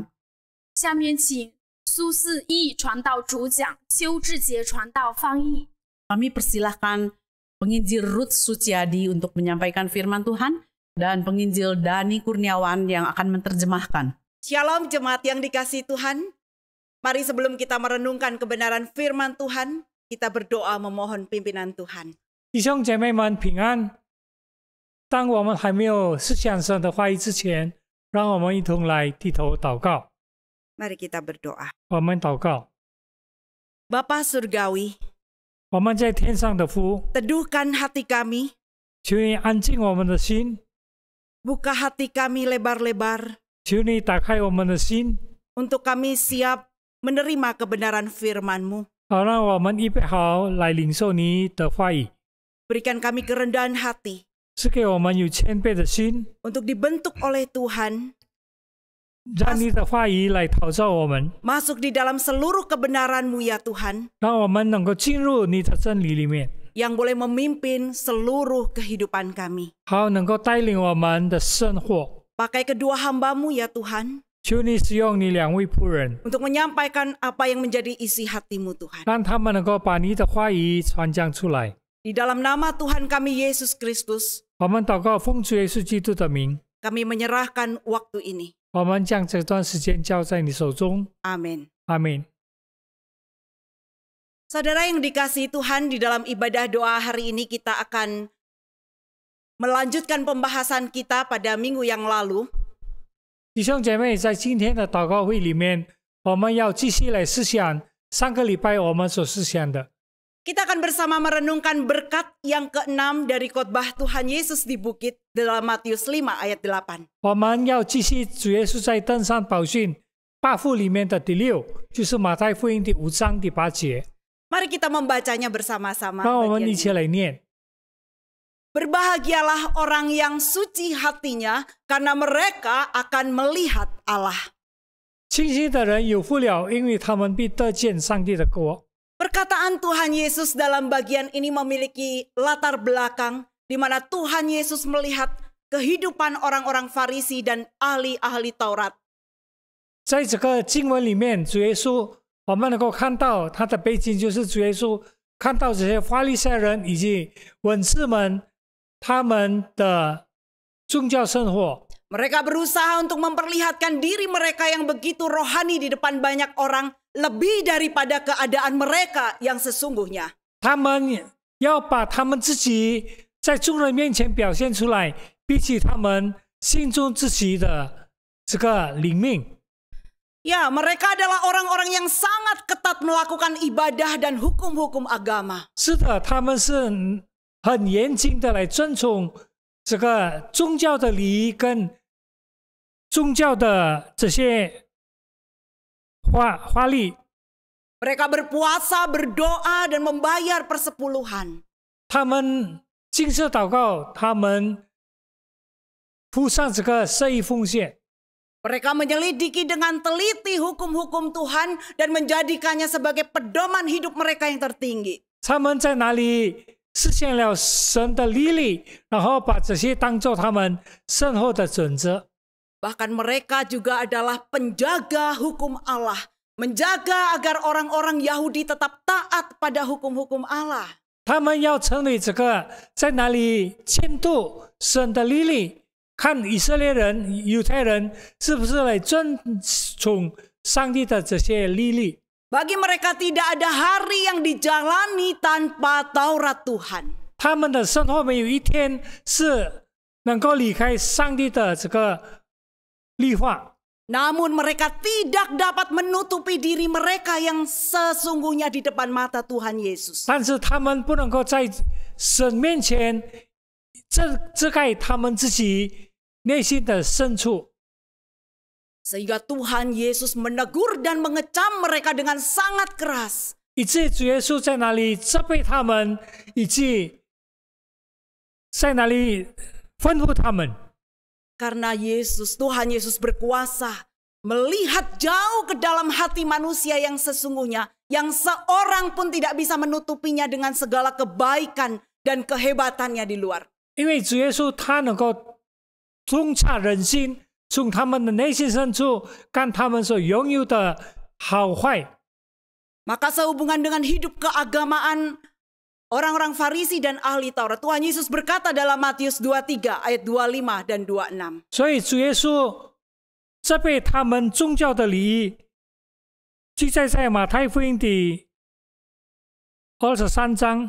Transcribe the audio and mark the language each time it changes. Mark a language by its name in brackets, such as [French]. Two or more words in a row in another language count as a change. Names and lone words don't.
[Chinese] 下面请苏四义传道主讲，邱志杰传道翻译。 [Indonesian] Kami persilahkan penginjil Ruth Suciadi untuk menyampaikan firman Tuhan dan penginjil Dani Kurniawan yang akan menerjemahkan. Shalom jemaat yang dikasihi Tuhan. Mari sebelum kita merenungkan kebenaran firman Tuhan, kita berdoa memohon pimpinan Tuhan. [Chinese] 弟兄姐妹们平安。当我们还没有思想神的话语之前，让我们一同来低头祷告。 [Indonesian] Mari kita berdoa. [Chinese] 我们祷告， [Indonesian] Bapa Surgawi, [Chinese] 我们在天上的父， [Indonesian] teduhkan hati kami, [Chinese] 求你安静我们的心， [Indonesian] buka hati kami lebar-lebar, [Chinese] 求你打开我们的心， [Indonesian] untuk kami siap menerima kebenaran firman-Mu. [Chinese] 好让我们预备好来领受你的话语， [Indonesian] Berikan kami kerendahan hati [Chinese] 赐给我们有谦卑的心， [Indonesian] untuk dibentuk oleh Tuhan, [Chinese] 让你的话语来陶造我们， [Indonesian] masuk di dalam seluruh kebenaran-Mu ya Tuhan, [Chinese] 让我们能够进入你的真理里面， [Indonesian] yang boleh memimpin seluruh kehidupan kami. [Chinese] 好能够带领我们的生活。 [Indonesian] Pakai kedua hamba-Mu ya Tuhan, [Chinese] 求你使用你两位仆人， [Indonesian] untuk menyampaikan apa yang menjadi isi hati-Mu Tuhan. [Chinese] 让他们能够把你的话语传讲出来。 [Indonesian] Di dalam nama Tuhan kami Yesus Kristus, [Chinese] 我们祷告，奉主耶稣基督的名， [Indonesian] kami menyerahkan waktu ini. [Chinese] 我们将这段时间交在你手中。 [Indonesian] Amin. [Chinese] 阿门。 [Indonesian] Saudara yang dikasihi Tuhan, di dalam ibadah doa hari ini kita akan melanjutkan pembahasan kita pada minggu yang lalu. [Chinese] 弟兄姐妹，在今天的祷告会里面，我们要继续来思想上个礼拜我们所思想的。 [Indonesian] Kita akan bersama merenungkan berkat yang ke-6 dari khotbah Tuhan Yesus di bukit dalam Matius 5 ayat 8. [Chinese] 我们要继续主耶稣在登山宝训8父里面的第6，就是马太福音第5章第8节。 [Indonesian] Mari kita membacanya bersama-sama. [Chinese] 让我们 [Indonesian] bagian [Chinese] 一起 [Indonesian] ini. [Chinese] 来念。 [Indonesian] Berbahagialah orang yang suci hatinya, karena mereka akan melihat Allah. [Chinese] 清心的人有福了，因为他们必得见上帝的国。 [Indonesian] Perkataan Tuhan Yesus dalam bagian ini memiliki latar belakang di mana Tuhan Yesus melihat kehidupan orang-orang Farisi dan ahli-ahli Taurat. [Chinese] 在这个经文里面，主耶稣我们能够看到他的背景，就是主耶稣看到这些法利赛人以及文士们他们的宗教生活。 [Indonesian] Mereka berusaha untuk memperlihatkan diri mereka yang begitu rohani di depan banyak orang, lebih daripada keadaan mereka yang sesungguhnya. [Chinese] 他们要把他们自己在众人面前表现出来，比起他们心中自己的这个灵命。 [Indonesian] Ya, mereka adalah orang-orang yang sangat ketat melakukan ibadah dan hukum-hukum agama. [Chinese] 是的，他们是很严谨的来遵从这个宗教的礼仪跟宗教的这些法律。 [Indonesian] Mereka berpuasa, berdoa, dan membayar persepuluhan. [Chinese] 他们禁食祷告，他们付上这个圣意奉献。 [Indonesian] Mereka menyelidiki dengan teliti hukum-hukum Tuhan dan menjadikannya sebagai pedoman hidup mereka yang tertinggi. 他们在哪里实现了神的律例，然后把这些当作他们生活的准则。 Bahkan mereka juga adalah penjaga hukum Allah. Menjaga agar orang-orang Yahudi tetap taat pada hukum-hukum Allah. [Chinese] 他们要成为这个在哪里监督神的律例，看以色列人、犹太人是不是来遵从上帝的这些律例。 [Indonesian] Bagi mereka tidak ada hari yang dijalani tanpa Taurat Tuhan. [Chinese] 他们的生活没有一天是能够离开上帝的这个律法。 [Indonesian] Namun mereka tidak dapat menutupi diri mereka yang sesungguhnya di depan mata Tuhan Yesus. [Chinese] 但是他们不能够在神面前遮盖他们自己内心的深处。 [Indonesian] Sehingga Tuhan Yesus menegur dan mengecam mereka dengan sangat keras. [Chinese] 以致主耶稣在哪里责备他们，以及在哪里吩咐他们。 [Indonesian] Karena Tuhan Yesus berkuasa melihat jauh ke dalam hati manusia yang sesungguhnya, yang seorang pun tidak bisa menutupinya dengan segala kebaikan dan kehebatannya di luar. [Chinese] 因为主耶稣他能够洞察人心，从他们的内心深处看他们所拥有的好坏。 [Indonesian] Maka sehubungan dengan hidup keagamaan orang-orang Farisi dan ahli Taurat, Tuhan Yesus berkata dalam Matius 23 ayat 25 dan 26. [Chinese] 所以主耶稣责备他们宗教的礼仪，记载在马太福音第23章。